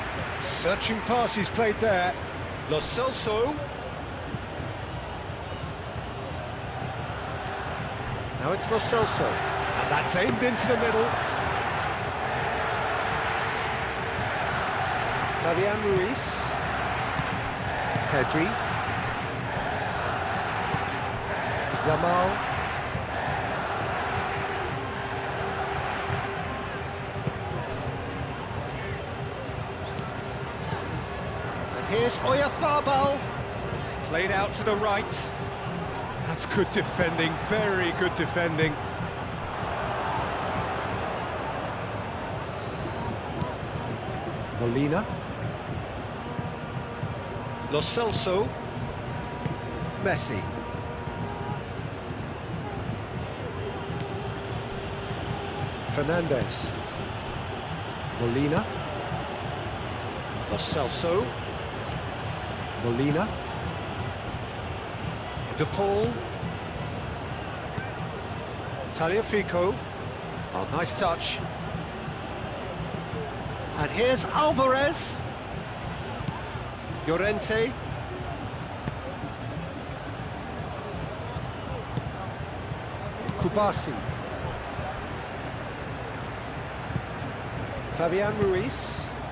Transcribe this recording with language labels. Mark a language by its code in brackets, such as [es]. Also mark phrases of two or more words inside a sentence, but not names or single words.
[en] Searching passes played there. Lo Celso. Now it's Lo Celso. And that's aimed into the middle. Fabian Ruiz. Pedri. Yamal. And here's Oyarzabal. Played out to the right. That's good defending, very good defending. Molina. Lo Celso. Messi. Fernandez. Molina. Lo Celso. Molina. De Paul. Tagliafico. Oh, nice touch. And here's Alvarez. Llorente. Kubasi. Fabian Ruiz.